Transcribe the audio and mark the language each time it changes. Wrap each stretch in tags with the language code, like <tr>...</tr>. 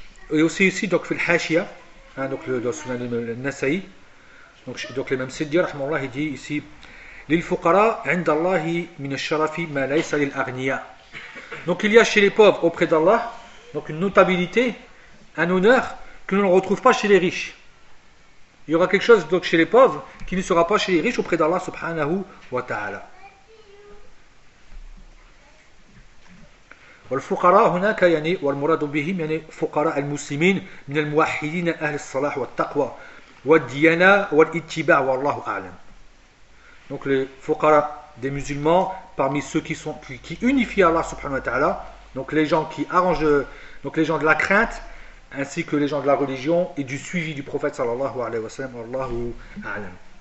<fr>Et aussi ici, donc, fil Hashia, hein, donc dans le Sunan al-Nasa'i, donc l'imam Siddi, rahmallah, il dit ici,</fr> <ar>lil fuqara 'inda Allah min ash-sharafi ma laysa lil aghniya.</ar> <fr>Donc il y a chez les pauvres auprès d'Allah donc une notabilité, un honneur que l'on ne retrouve pas chez les riches. Il y aura quelque chose donc chez les pauvres qui ne sera pas chez les riches auprès d'Allah subhanahu wa ta'ala.</fr> <ar>والفقراء هناك يعني والمراد بهم يعني فقراء المسلمين من الموحدين اهل الصلاح والتقوى والديانه والاتباع والله اعلم.</ar> <fr>Donc les fuqara des musulmans parmi ceux qui unifient Allah subhanahu wa ta'ala, donc les gens qui arrangent, donc les gens de la crainte ainsi que les gens de la religion et du suivi du prophète sallallahu alayhi wa sallam,</fr> <ar>والله اعلم.</ar>